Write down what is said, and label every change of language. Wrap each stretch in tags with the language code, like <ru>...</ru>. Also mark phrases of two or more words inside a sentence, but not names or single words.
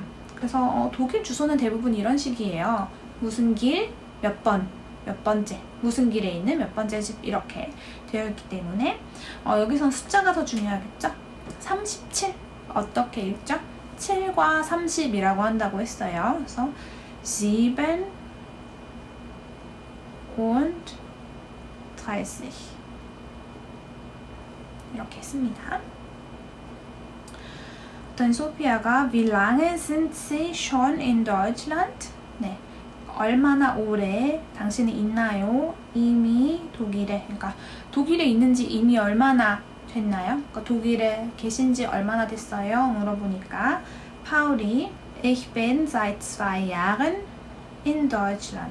<ko>그래서 독일 주소는 대부분 이런 식이에요. 무슨 길, 몇 번, 몇 번째, 무슨 길에 있는 몇 번째 집 이렇게 되어 있기 때문에 여기선 숫자가 더 중요하겠죠? 37 어떻게 읽죠? 7과 30이라고 한다고 했어요. 그래서</ko> <de>7 und 30</de> <ko>이렇게 했습니다.</ko> <de>dann 소피아가 Wie lange sind Sie schon in Deutschland?</de> <ko>네, 얼마나 오래 당신이 있나요? 이미 독일에, 그러니까 독일에 있는지 이미 얼마나 됐나요? 그러니까 독일에 계신지 얼마나 됐어요? 물어보니까 파울이</ko> <de>Ich bin seit 2 Jahren in Deutschland.</de>